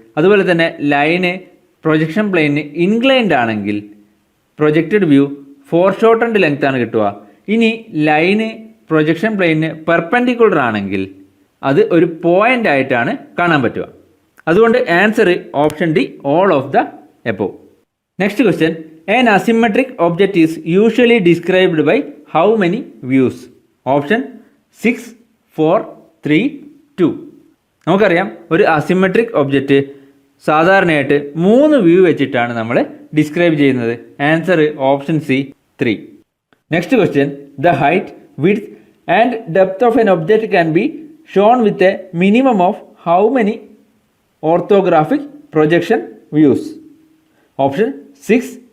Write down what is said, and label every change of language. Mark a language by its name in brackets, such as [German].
[Malayalam] അതുപോലെ തന്നെ line projection പ്ലെയിനിന് inclined ആണെങ്കിൽ പ്രൊജക്റ്റഡ് വ്യൂ ഫോർ ഷോർട്ടൻഡ് ലെങ്ത് ആണ് കിട്ടുക. ഇനി ലൈന് പ്രൊജക്ഷൻ പ്ലെയിനിന് പെർപെൻഡിക്കുലർ ആണെങ്കിൽ അത് ഒരു പോയിന്റ് ആയിട്ടാണ് കാണാൻ പറ്റുക. [English] അതുകൊണ്ട് answer option D all of the above. Next question, an asymmetric object is usually described by how many views? Option 6, 4, 3, 2. [Malayalam] നമുക്കറിയാം ഒരു അസിമെട്രിക് ഒബ്ജക്റ്റ് സാധാരണയായിട്ട് 3 വ്യൂ വെച്ചിട്ടാണ് നമ്മൾ ഡിസ്ക്രൈബ് ചെയ്യുന്നത്. [English] Answer option C 3. Next question, the height, width and depth of an object can be shown with a minimum of how many orthographic projection views? Option 6,